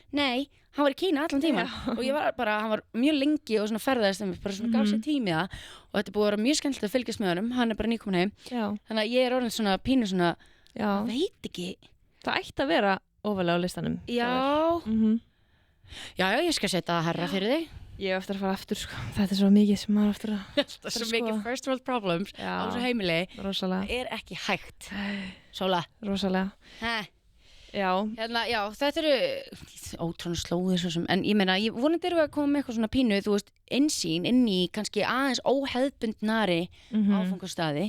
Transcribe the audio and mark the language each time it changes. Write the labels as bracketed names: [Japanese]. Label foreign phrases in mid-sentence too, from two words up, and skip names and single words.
[Icelandic] Nei, hann var í Kína allan tíman og ég var bara, hann var mjög lengi og svona ferðaðist bara svona gaf sér tími það og þetta búið að vera mjög skemmtilegt að fylgjast með honum, hann bara nýkomin heim. Þannig að ég orðin svona pínu svona, veit ekki. Það ætti að vera ofalega á listanum. Já. Já, ég skal setja það herra fyrir þig. Ég hef eftir að fara aftur sko. Þetta svo mikið sem maður eftir að þetta er svo mikið [English] first world problems [Icelandic] á þessu heimili. Rosalega. Það ekki hægt. Sóla. Rosalega. Já. Já, þetta ótrúlega slóðir svo sem en ég meina, vonandi erum við að koma með eitthvað svona pínu þú veist, innsýn inn í kannski aðeins óhefðbundnari áfangastaði.